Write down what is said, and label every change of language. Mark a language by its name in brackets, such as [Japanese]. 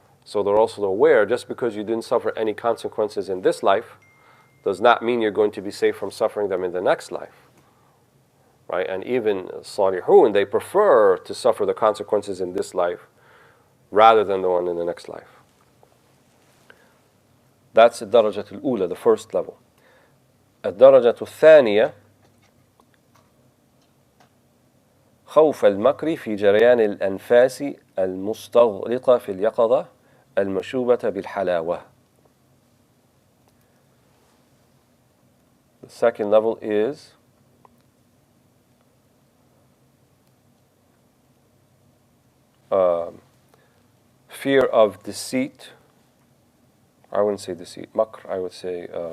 [English] So they're also aware, just because you didn't suffer any consequences in this life, does not mean you're going to be safe from suffering them in the next life. Right? And even salihun, they prefer to suffer the consequences in this life rather than the one in the next life. That's [Arabic] الدرجة الأولى, [English] the first level. [Arabic] الدرجة الثانية خوف المكر في جريان الأنفاس المستغرقة في اليقظة المشوبة بالحلاوة. [English] The second level is fear of deceit. I wouldn't say deceit, makr, I would say